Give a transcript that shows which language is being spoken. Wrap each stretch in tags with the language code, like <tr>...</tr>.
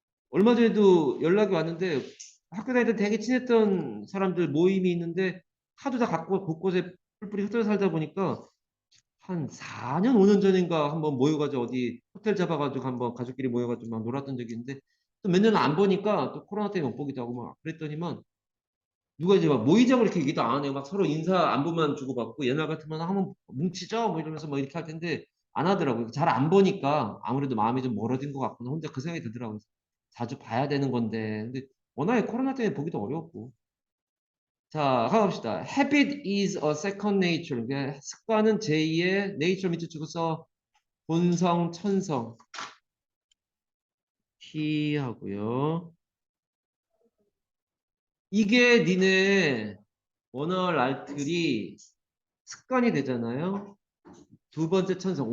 <ko>얼마 전에도 연락이 왔는데 학교 다닐 때 되게 친했던 사람들 모임이 있는데 하도 다 갖고 곳곳에 뿔뿔이 흩어져 살다 보니까 한 4년 5년 전인가 한번 모여가지고 어디 호텔 잡아가지고 한번 가족끼리 모여가지고 막 놀았던 적이 있는데 또 몇 년 안 보니까 또 코로나 때문에 못 보기도 하고 막 그랬더니만 누가 이제 막 모이자고 이렇게 얘기도 안 해요. 막 서로 인사 안부만 주고받고 옛날 같으면 한번 뭉치죠 뭐 이러면서 뭐 이렇게 할 텐데 안 하더라고요. 잘 안 보니까 아무래도 마음이 좀 멀어진 것 같구나. 혼자 그 생각이 들더라고요. 자주 봐야 되는 건데 근데 워낙에 코로나 때문에 보기도 어려웠고 자, 가봅시다.</ko> <en>Habit is a second nature.</en> <ko>그러니까 습관은 제2의 nature 밑에 주고 써 본성, 천성. 키하고요. 이게 니네 원어를 알뜰이 습관이 되잖아요. 두 번째 천성.</ko>